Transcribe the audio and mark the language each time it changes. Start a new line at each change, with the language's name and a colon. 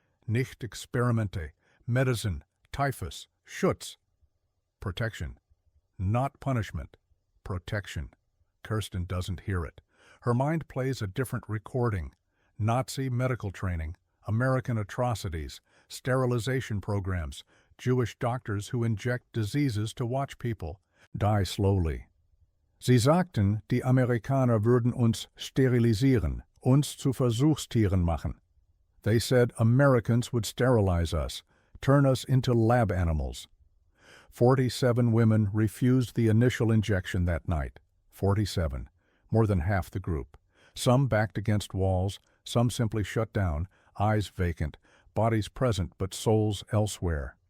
German: "Nicht experimente."
English: Medicine, typhus, Schutz. Protection. Not punishment. Protection. Kirsten doesn't hear it. Her mind plays a different recording. Nazi medical training, American atrocities, sterilization programs, Jewish doctors who inject diseases to watch people die slowly.
German: Sie sagten, die Amerikaner würden uns sterilisieren, uns zu Versuchstieren machen.
English: They said Americans would sterilize us, turn us into lab animals. 47 women refused the initial injection that night. 47, more than half the group. Some backed against walls, some simply shut down, eyes vacant, bodies present but souls elsewhere.